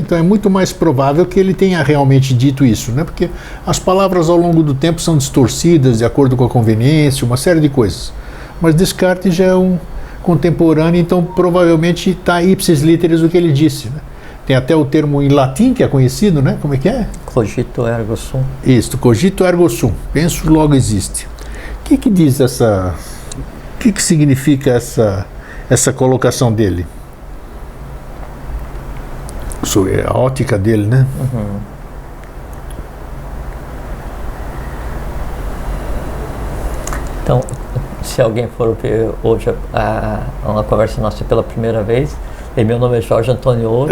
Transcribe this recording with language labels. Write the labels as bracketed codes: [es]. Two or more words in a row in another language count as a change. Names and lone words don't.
[pt] Então é muito mais provável que ele tenha realmente dito isso, né? Porque as palavras ao longo do tempo são distorcidas de acordo com a conveniência, uma série de coisas. Mas Descartes já é um contemporâneo, então provavelmente está [la] ipsis literis [pt] o que ele disse, né? Tem até o termo em latim que é conhecido, né? Como é que é? [la] Cogito ergo sum. Isso, cogito ergo sum. [pt] Penso, logo existe. O que diz essa... O que significa essa colocação dele? Sobre a ótica dele, né? Uhum. Então, se alguém for ver hoje uma conversa nossa pela primeira vez, e meu nome é Jorge Antônio Ouro.